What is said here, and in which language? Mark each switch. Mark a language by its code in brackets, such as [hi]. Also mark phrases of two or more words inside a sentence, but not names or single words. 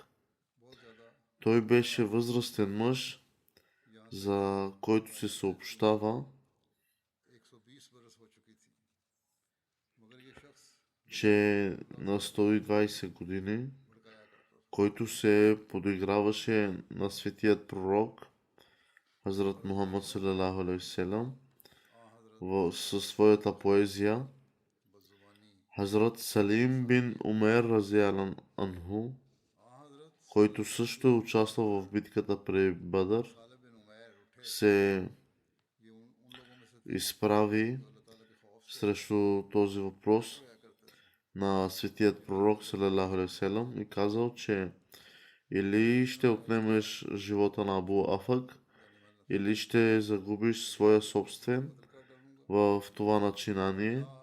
[bg] Той беше възрастен мъж, за който се съобщава, че на 120 години, който се подиграваше на светият пророк Хазрат Мухаммад [ar] صلى الله عليه وسلم [bg] със своята поезия. Хазрат Салим бин Умер [ar] رضي الله عنه, [bg] който също е участвал в битката при Бадър, се изправи срещу този въпрос на светият пророк [ar] صلى الله عليه وسلم [bg] и казал, че или ще отнемеш живота на Абу Афак, или ще загубиш своя собствен в това начинание.